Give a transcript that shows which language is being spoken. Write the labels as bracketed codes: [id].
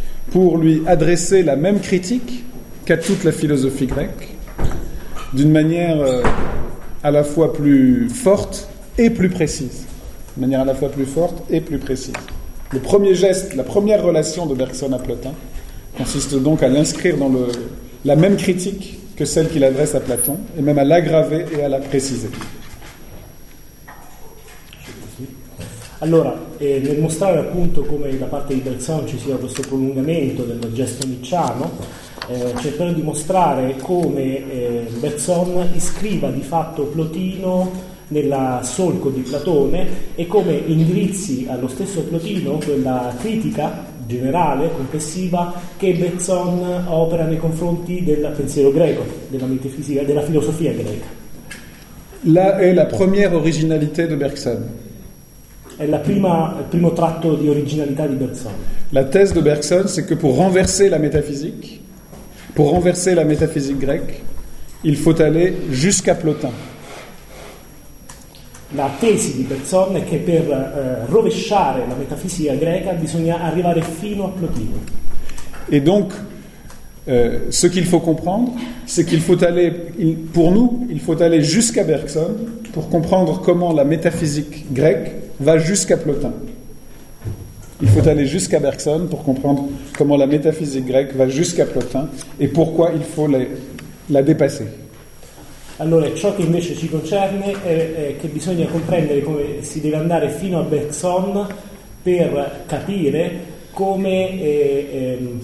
[fr] pour lui adresser la même critique qu'à toute la philosophie grecque, d'une manière à la fois plus forte et plus précise. D'une manière à la fois plus forte et plus précise. Le premier geste, la première relation de Bergson à Plotin, consiste donc à l'inscrire dans la même critique que celle qu'il adresse à Platon, et même à l'aggraver et à la préciser. [it] Allora, nel mostrare appunto come da parte di Bergson ci sia questo prolungamento del gesto nietzschiano, cercherò di mostrare come Bergson iscriva di fatto Plotino nel solco di Platone e come indirizzi allo stesso Plotino quella critica generale, complessiva, che Bergson opera nei confronti del pensiero greco, della metafisica, della filosofia greca. [fr] Là è la première originalité de Bergson. [it] È il primo tratto di originalità di Bergson. [fr] La thèse de Bergson, c'est que pour renverser la métaphysique grecque, il faut aller jusqu'à Plotin. [it] La tesi di Bergson è che per rovesciare la metafisica greca bisogna arrivare fino a Plotino. [fr] Et donc, ce qu'il faut comprendre, c'est qu'il faut aller, pour nous, il faut aller jusqu'à Bergson pour comprendre comment la métaphysique grecque va jusqu'à Plotin. Il faut aller jusqu'à Bergson pour comprendre comment la métaphysique grecque va jusqu'à Plotin et pourquoi il faut la dépasser. [it] Allora, ciò che invece ci concerne è che bisogna comprendere come si deve andare fino a Bergson per capire come